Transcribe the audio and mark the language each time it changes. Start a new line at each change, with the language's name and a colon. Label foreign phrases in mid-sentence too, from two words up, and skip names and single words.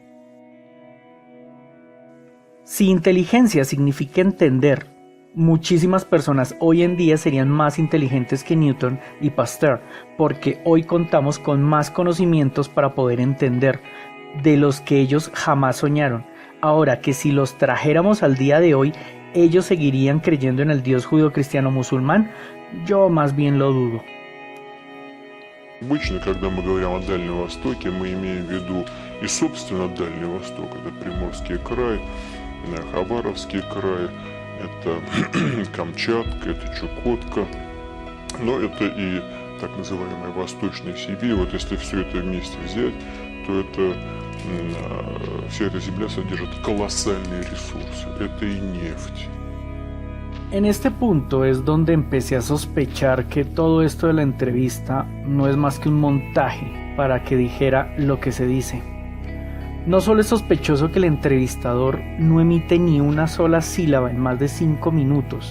Spanish: Si inteligencia significa entender, muchísimas personas hoy en día serían más inteligentes que Newton y Pasteur, porque hoy contamos con más conocimientos para poder entender, de los que ellos jamás soñaron. Ahora, que si los trajéramos al día de hoy, ellos seguirían creyendo en el Dios judío-cristiano-musulmán, yo más bien lo dudo.
Russian: Обычно, когда мы говорим о Дальнем Востоке, мы имеем в виду и собственно Дальний Восток. Это Приморский край, Хабаровский край, это Камчатка, это Чукотка, но это и так называемая Восточная Сибирь. Вот если все это вместе взять, то вся эта земля содержит колоссальные ресурсы. Это и нефть.
Spanish: En este punto es donde empecé a sospechar que todo esto de la entrevista no es más que un montaje para que dijera lo que se dice. No solo es sospechoso que el entrevistador no emite ni una sola sílaba en más de 5 minutos.